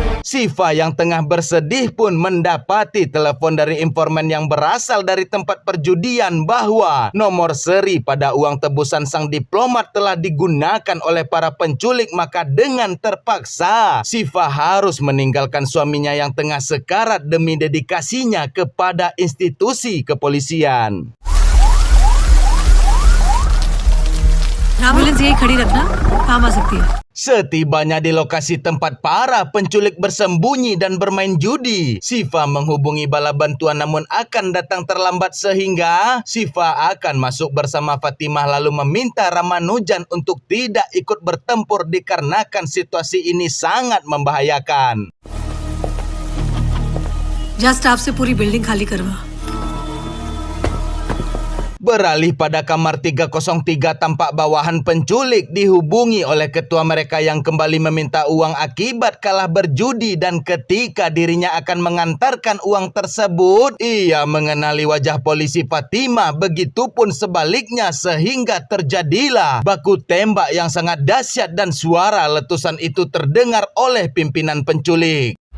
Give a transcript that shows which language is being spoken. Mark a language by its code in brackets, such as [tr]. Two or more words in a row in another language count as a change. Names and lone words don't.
[id] Sifa yang tengah bersedih pun mendapati telepon dari informan yang berasal dari tempat perjudian bahwa nomor seri pada uang tebusan sang diplomat telah digunakan oleh para penculik. Maka dengan terpaksa Sifa harus meninggalkan suaminya yang tengah sekarat demi dedikasinya kepada institusi kepolisian. [hi] एम्बुलेंस यही खड़ी रखना, काम आ सकती है। [id] Setibanya di lokasi tempat para penculik bersembunyi dan bermain judi, Sifa menghubungi bala bantuan namun akan datang terlambat sehingga Sifa akan masuk bersama Fatimah lalu meminta Ramanujan untuk tidak ikut bertempur dikarenakan situasi ini sangat membahayakan. [en] just staff [hi] से पूरी बिल्डिंग खाली करवा। [id] Beralih pada kamar 303 tampak bawahan penculik dihubungi oleh ketua mereka yang kembali meminta uang akibat kalah berjudi dan ketika dirinya akan mengantarkan uang tersebut, ia mengenali wajah polisi Fatimah, begitupun sebaliknya sehingga terjadilah baku tembak yang sangat dahsyat dan suara letusan itu terdengar oleh pimpinan penculik.